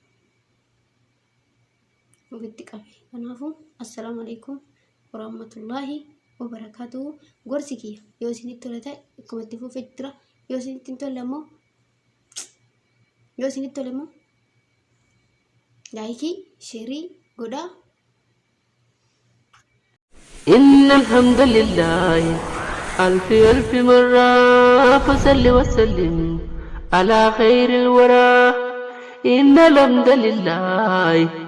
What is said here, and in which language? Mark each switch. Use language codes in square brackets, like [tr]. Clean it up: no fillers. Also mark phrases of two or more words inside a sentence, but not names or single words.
[om] ofitti qabe kanaafuu [ar] السلام عليكم ورحمة الله وبركاته [om] gorsi kiyya yoo isinitti tole ta'e akkuma itti fufee jira yoo isinitti hin tolle immoo [en] laayikii sheerii [om] godhaa. [ar] إن الحمد لله ألف مرة فصل وسلم على خير الورى إن الحمد لله